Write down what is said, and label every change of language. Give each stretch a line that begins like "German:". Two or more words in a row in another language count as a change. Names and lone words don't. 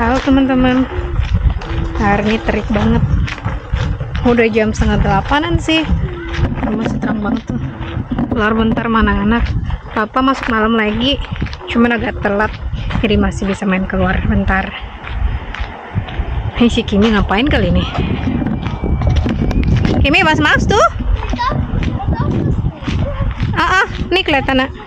Indonesian: teman-teman. Hari ini terik banget. Udah jam 7:30 sih. Masih terang banget tuh. Keluar bentar mana anak. Papa masuk malam lagi. Cuman agak telat. Jadi masih bisa main keluar bentar. Hei, si Kimi ngapain kali ini?
German: Kimi, was machst du?
Indonesian: Nih kelihatan nak.